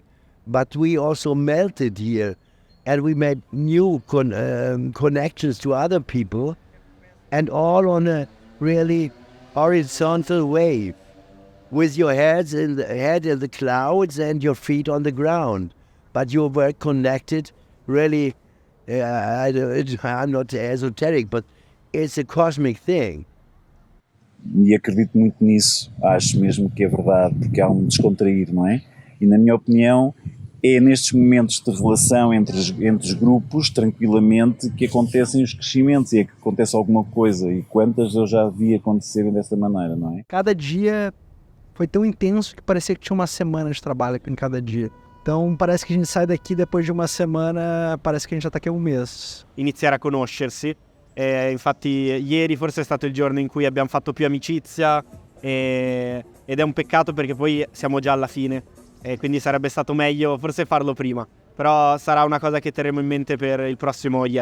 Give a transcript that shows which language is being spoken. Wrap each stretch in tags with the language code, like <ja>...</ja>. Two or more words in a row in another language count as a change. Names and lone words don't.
<en>But we also melted here and we made new connections to other people, and all on a really horizontal way, with your head in the clouds and your feet on the ground. But you were connected, really, I'm not esoteric, but it's a cosmic thing.</en> <pt>E acredito muito nisso, acho mesmo que é verdade, porque há um descontrair, não é? E na minha opinião, é nestes momentos de relação entre os grupos, tranquilamente, que acontecem os crescimentos e é que acontece alguma coisa. E quantas eu já vi acontecerem desta maneira, não é? Cada dia foi tão intenso que parecia que tinha uma semana de trabalho em cada dia. Então parece que a gente sai daqui depois de uma semana, parece che a gente já está aqui há</pt> <it>un mese. Iniziare a conoscersi, infatti ieri forse è stato il giorno in cui abbiamo fatto più amicizia ed è un peccato perché poi siamo già alla fine e quindi sarebbe stato meglio forse farlo prima, però sarà una cosa che terremo in mente per il prossimo IES.</it>